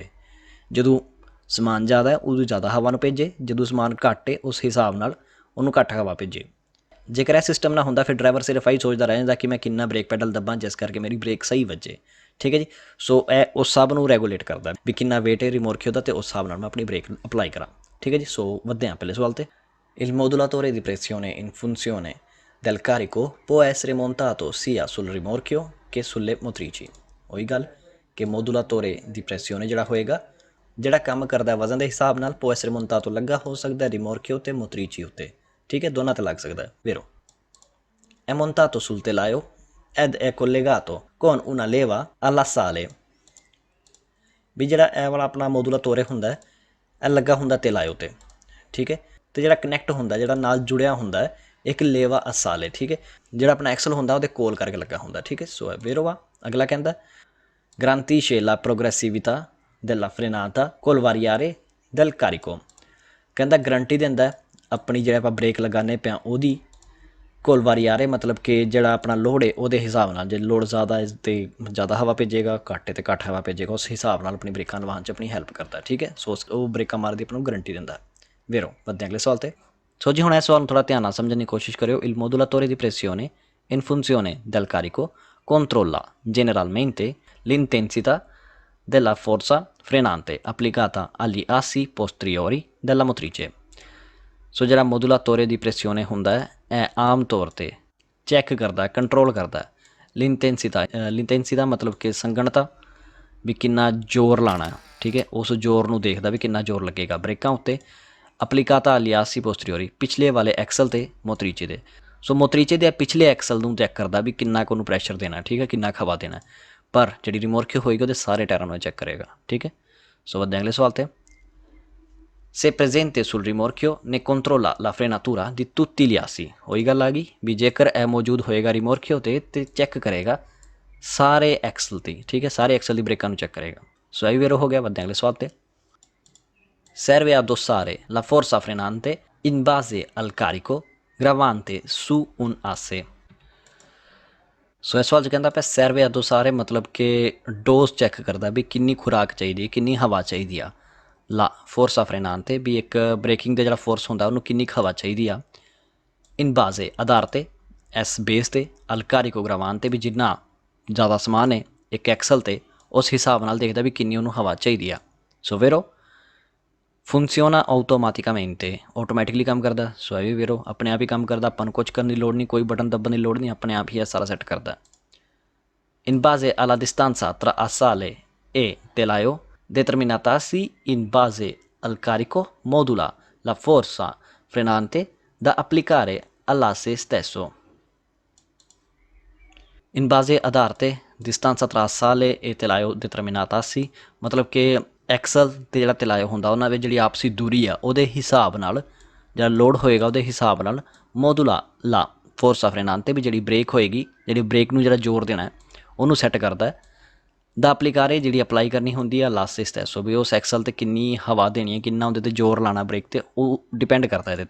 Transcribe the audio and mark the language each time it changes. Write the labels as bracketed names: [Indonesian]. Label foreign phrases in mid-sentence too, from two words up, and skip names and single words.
[Punjabi] ਜਦੋਂ ਸਮਾਨ ਜ਼ਿਆਦਾ ਉਦੋਂ ਜ਼ਿਆਦਾ ਹਵਾ ਨੂੰ ਭੇਜੇ, ਜਦੋਂ ਸਮਾਨ ਘੱਟ ਹੈ ਉਸ ਹਿਸਾਬ ਨਾਲ ਉਹਨੂੰ ਘੱਟ ਹਵਾ ਭੇਜੇ। ਜੇਕਰ ਇਹ ਸਿਸਟਮ ਨਾ ਹੁੰਦਾ ਫਿਰ ਡਰਾਈਵਰ ਸਿਰਫ ਇਹੀ ਸੋਚਦਾ ਰਹਿ ਜਾਂਦਾ ਕਿ ਮੈਂ ਕਿੰਨਾ ਬ੍ਰੇਕ ਪੈਡਲ ਦੱਬਾਂ ਜਿਸ ਕਰਕੇ ਮੇਰੀ ਬ੍ਰੇਕ ਸਹੀ ਵੱਜੇ। ਠੀਕ ਹੈ ਜੀ, ਸੋ ਇਹ ਉਸ ਸਭ ਨੂੰ ਰੈਗੂਲੇਟ ਕਰਦਾ ਵੀ ਕਿੰਨਾ ਵੇਟ ਹੈ ਰਿਮੋਰਖਿਓ ਦਾ ਅਤੇ ਉਸ ਹਿਸਾਬ ਨਾਲ ਮੈਂ ਆਪਣੀ ਬ੍ਰੇਕ ਅਪਲਾਈ ਕਰਾਂ। ਠੀਕ ਹੈ ਜੀ, ਸੋ ਵੱਧਦੇ ਹਾਂ ਪਹਿਲੇ ਸਵਾਲ 'ਤੇ। [Italian] Il modulatore di pressione in funzione del carico può essere montato sia sul rimorchio che sulle motrici। [Punjabi] ਉਹੀ ਗੱਲ ਕਿ [Italian] modulatore di pressione [Punjabi] ਜਿਹੜਾ ਹੋਏਗਾ, ਜਿਹੜਾ ਕੰਮ ਕਰਦਾ ਵਜ਼ਨ ਦੇ ਹਿਸਾਬ ਨਾਲ, [Italian] può essere montato [Punjabi] ਲੱਗਾ ਹੋ ਸਕਦਾ rimorchio ਅਤੇ motrici ਉੱਤੇ। ਠੀਕ ਹੈ, ਦੋਨਾਂ 'ਤੇ ਲੱਗ ਸਕਦਾ। [Italian] Vero è montato sul telaio ed è collegato con una leva all'assale। [Punjabi] ਵੀ ਜਿਹੜਾ ਇਹ ਵਾਲਾ ਆਪਣਾ ਮੋਦੂਲਾਤੋਰੇ ਹੁੰਦਾ ਇਹ ਲੱਗਾ ਹੁੰਦਾ ਤੇਲਾਇਓ 'ਤੇ। ਠੀਕ ਹੈ, ਅਤੇ ਜਿਹੜਾ ਕਨੈਕਟ ਹੁੰਦਾ, ਜਿਹੜਾ ਨਾਲ ਜੁੜਿਆ ਹੁੰਦਾ ਹੈ ਇੱਕ [Italian] leva assale. [Punjabi] ਠੀਕ ਹੈ, ਜਿਹੜਾ ਆਪਣਾ ਐਕਸਲ ਹੁੰਦਾ ਉਹਦੇ ਕੋਲ ਕਰਕੇ ਲੱਗਾ ਹੁੰਦਾ। ਠੀਕ ਹੈ, ਸੋ ਵੇਰੋਵਾ। ਅਗਲਾ ਕਹਿੰਦਾ [Italian] garantisce la progressività della frenata col variare del carico। [Punjabi] ਕਹਿੰਦਾ ਗਰੰਟੀ ਦਿੰਦਾ ਆਪਣੀ ਜਿਹੜੇ ਆਪਾਂ ਬ੍ਰੇਕ ਲਗਾਉਂਦੇ ਪਿਆ ਉਹਦੀ [Italian] col variare, [Punjabi] ਮਤਲਬ ਕਿ ਜਿਹੜਾ ਆਪਣਾ ਲੋਡ ਹੈ ਉਹਦੇ ਹਿਸਾਬ ਨਾਲ, ਜੇ ਲੋਡ ਜ਼ਿਆਦਾ ਹੈ ਤਾਂ ਜ਼ਿਆਦਾ ਹਵਾ ਭੇਜੇਗਾ, ਘੱਟ ਹੈ ਤਾਂ ਘੱਟ ਹਵਾ ਭੇਜੇਗਾ, ਉਸ ਹਿਸਾਬ ਨਾਲ ਆਪਣੀ ਬ੍ਰੇਕਾਂ ਲਵਾਉਣ 'ਚ ਆਪਣੀ ਹੈਲਪ ਕਰਦਾ। ਠੀਕ ਹੈ, ਸੋ ਉਹ ਬ੍ਰੇਕਾਂ ਮਾਰਦੀ ਆਪਾਂ ਨੂੰ ਗਰੰਟੀ ਦਿੰਦਾ। ਵੇਰੋ ਵੱਧਦੇ ਅਗਲੇ ਸਵਾਲ 'ਤੇ। ਸੋ ਜੀ ਹੁਣ ਇਸ ਸਵਾਲ ਨੂੰ ਥੋੜ੍ਹਾ ਧਿਆਨ ਨਾਲ ਸਮਝਣ ਦੀ ਕੋਸ਼ਿਸ਼ ਕਰਿਓ। [Italian] Il modulatore di pressione in funzione del carico controlla generalmente l'intensità della forza frenante applicata agli assi posteriori della motrice। [Punjabi] ਸੋ ਜਿਹੜਾ [Italian] modulatore di pressione [Punjabi] ਹੁੰਦਾ ਇਹ ਆਮ ਤੌਰ 'ਤੇ ਚੈੱਕ ਕਰਦਾ, ਕੰਟਰੋਲ ਕਰਦਾ ਲਿੰਟੈਂਸੀਤਾ ਮਤਲਬ ਕਿ ਸੰਗਣਤਾ, ਵੀ ਕਿੰਨਾ ਜ਼ੋਰ ਲਾਉਣਾ। ਠੀਕ ਹੈ, ਉਸ ਜ਼ੋਰ ਨੂੰ ਦੇਖਦਾ ਵੀ ਕਿੰਨਾ ਜ਼ੋਰ ਲੱਗੇਗਾ ਬ੍ਰੇਕਾਂ ਉੱਤੇ। [Italian] applicata agli assi posteriori, [Punjabi] ਪਿਛਲੇ ਵਾਲੇ ਐਕਸਲ 'ਤੇ ਮੋਤਰੀਚੇ ਦੇ। ਸੋ ਮੋਤਰੀਚੇ ਦੇ ਪਿਛਲੇ ਐਕਸਲ ਨੂੰ ਚੈੱਕ ਕਰਦਾ ਵੀ ਕਿੰਨਾ ਕੁ ਉਹਨੂੰ ਪ੍ਰੈਸ਼ਰ ਦੇਣਾ। ਠੀਕ ਹੈ, ਕਿੰਨਾ ਹਵਾ ਦੇਣਾ। ਪਰ ਜਿਹੜੀ ਰਿਮੋਰਖਿਓ ਹੋਏਗੀ ਉਹਦੇ ਸਾਰੇ ਟਾਇਰਾਂ ਨੂੰ ਚੈੱਕ ਕਰੇਗਾ। ਠੀਕ ਹੈ, ਸੋ ਵੱਧਦੇ ਅਗਲੇ ਸਵਾਲ 'ਤੇ। [Italian] Se presente sul rimorchio ne controlla la frenatura di tutti gli assi। [Punjabi] ਉਹੀ ਗੱਲ ਆ ਗਈ ਵੀ ਜੇਕਰ ਇਹ ਮੌਜੂਦ ਹੋਏਗਾ ਰਿਮੋਰਖਿਓ 'ਤੇ ਚੈੱਕ ਕਰੇਗਾ ਸਾਰੇ ਐਕਸਲ 'ਤੇ। ਠੀਕ ਹੈ, ਸਾਰੇ ਐਕਸਲ ਦੀ ਬ੍ਰੇਕਾਂ ਨੂੰ ਚੈੱਕ ਕਰੇਗਾ। ਸੋ ਇਹ ਵੀ ਵੇਰੋ ਹੋ ਗਿਆ। ਵੱਧਦੇ ਅਗਲੇ ਸਵਾਲ 'ਤੇ। [Italian] serve a addossare la forza frenante in base al carico gravante su un asse। [Punjabi] ਸੋ ਇਸ ਸਵਾਲ 'ਚ ਕਹਿੰਦਾ ਪਿਆ [Italian] serve addossare [Punjabi] ਮਤਲਬ ਕਿ ਡੋਜ਼ ਚੈੱਕ ਕਰਦਾ ਵੀ ਕਿੰਨੀ ਖੁਰਾਕ ਚਾਹੀਦੀ ਹੈ, ਕਿੰਨੀ ਹਵਾ ਚਾਹੀਦੀ ਆ। [Italian] la forza frenante [Punjabi] 'ਤੇ ਵੀ ਇੱਕ ਬ੍ਰੇਕਿੰਗ ਦਾ ਜਿਹੜਾ ਫੋਰਸ ਹੁੰਦਾ ਉਹਨੂੰ ਕਿੰਨੀ ਕੁ ਹਵਾ ਚਾਹੀਦੀ ਆ। [Italian] in base [Punjabi] ਆਧਾਰ 'ਤੇ ਇਸ ਬੇਸ 'ਤੇ [Italian] al carico gravante [Punjabi] 'ਤੇ ਵੀ ਜਿੰਨਾ ਜ਼ਿਆਦਾ ਸਮਾਨ ਹੈ ਇੱਕ ਐਕਸਲ 'ਤੇ ਉਸ ਹਿਸਾਬ ਨਾਲ ਦੇਖਦਾ ਵੀ ਕਿੰਨੀ ਉਹਨੂੰ ਹਵਾ ਚਾਹੀਦੀ ਆ। ਸੋ [Italian] vero funziona automaticamente [Punjabi] ਆਟੋਮੈਟਿਕਲੀ ਕੰਮ ਕਰਦਾ। ਸੋ ਇਹ ਵੀ ਵੇਰੋ ਆਪਣੇ ਆਪ ਹੀ ਕੰਮ ਕਰਦਾ, ਆਪਾਂ ਨੂੰ ਕੁਝ ਕਰਨ ਦੀ ਲੋੜ ਨਹੀਂ, ਕੋਈ ਬਟਨ ਦੱਬਣ ਦੀ ਲੋੜ ਨਹੀਂ, ਆਪਣੇ ਆਪ ਹੀ ਇਹ ਸਾਰਾ ਸੈੱਟ ਕਰਦਾ। [Italian] In base alla distanza tra assale e telaio determinatasi in base al carico modula la forza frenante da applicare all'asse stesso। In base [Punjabi] ਆਧਾਰ 'ਤੇ [Italian] distanza tra assale e telaio determinatasi [Punjabi] ਮਤਲਬ ਕਿ ਐਕਸਲ ਅਤੇ ਜਿਹੜਾ ਤਲਾਇਓ ਹੁੰਦਾ ਉਹਨਾਂ ਵਿੱਚ ਜਿਹੜੀ ਆਪਸੀ ਦੂਰੀ ਆ ਉਹਦੇ ਹਿਸਾਬ ਨਾਲ ਜਿਹੜਾ ਲੋਡ ਹੋਏਗਾ ਉਹਦੇ ਹਿਸਾਬ ਨਾਲ [Italian] modula la forza frenante [Punjabi] 'ਤੇ ਵੀ ਜਿਹੜੀ ਬ੍ਰੇਕ ਹੋਏਗੀ, ਜਿਹੜੀ ਬ੍ਰੇਕ ਨੂੰ ਜਿਹੜਾ ਜ਼ੋਰ ਦੇਣਾ ਉਹਨੂੰ ਸੈੱਟ ਕਰਦਾ। [Italian] da applicare [Punjabi] ਜਿਹੜੀ ਅਪਲਾਈ ਕਰਨੀ ਹੁੰਦੀ ਆ [Italian] l'asse stesso [Punjabi] ਵੀ ਉਸ ਐਕਸਲ 'ਤੇ ਕਿੰਨੀ ਹਵਾ ਦੇਣੀ ਹੈ, ਕਿੰਨਾ ਉਹਦੇ 'ਤੇ ਜ਼ੋਰ ਲਾਉਣਾ ਬ੍ਰੇਕ 'ਤੇ, ਉਹ ਡਿਪੈਂਡ ਕਰਦਾ ਇਹਦੇ 'ਤੇ।